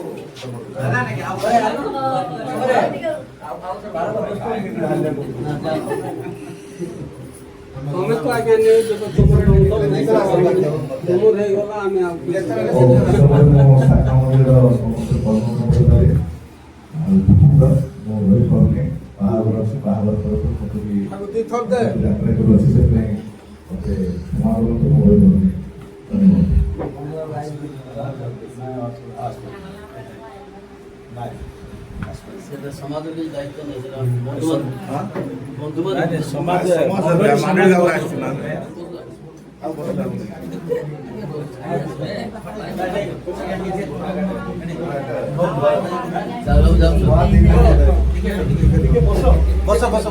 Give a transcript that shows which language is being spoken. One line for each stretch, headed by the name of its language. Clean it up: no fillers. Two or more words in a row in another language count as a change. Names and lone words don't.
Odia: ତମେ ତ ଆଜ୍ଞା ନେଇ ଦେବ ତୁମର ତୁମର ହେଇଗଲା ଆମେ ଆଉ ଶାଖା ମନ୍ଦିର ସମସ୍ତେ କର୍ମ କରିପାରେ ଆଉ ମୁଁ ରହିପାରୁନି ବାହାଘର ଅଛି ବାହାଘର ତରଫରୁ ଯାତ୍ରା କରୁଅଛି ସେଥିପାଇଁ ମୋତେ କ୍ଷମା କରନ୍ତୁ ମୁଁ ରହିପାରୁନି
Bangla: সেটা সমাজের দায়িত্ব নেই সেটা বন্ধুবান্ধব সমাজ বসো